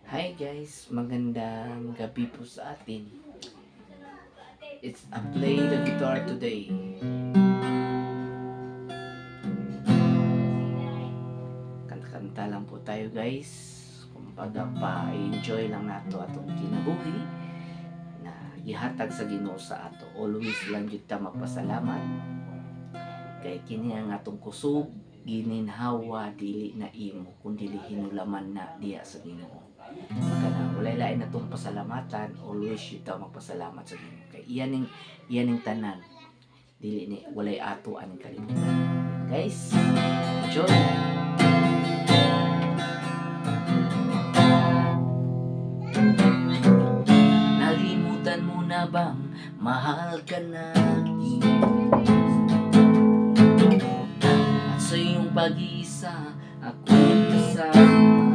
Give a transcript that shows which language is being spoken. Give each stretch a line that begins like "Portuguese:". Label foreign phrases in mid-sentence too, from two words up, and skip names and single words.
Filipino: Hi guys, magandang gabi po sa atin.
English: It's a play the guitar today.
Filipino: Kanta-kanta lang po tayo guys.
Cebuano: Kumbaga pa-enjoy lang nato atong kinabuhi na gihatag sa Ginoo sa ato. Always lang jud ta magpasalamat. Kay kini ang atong kusog gininhawa dili na imo kundi hinulaman na diya sa Ginoo. Kana walay lain natong pasalamatan, always kita magpasalamat sa Ginoo. Kay iyaning tanan dili ni walay ato aning kalimutan. Guys, enjoy.
Filipino: Nalimutan mo na bang mahal ka na? At sa iyong pag-isa ako'y kasama.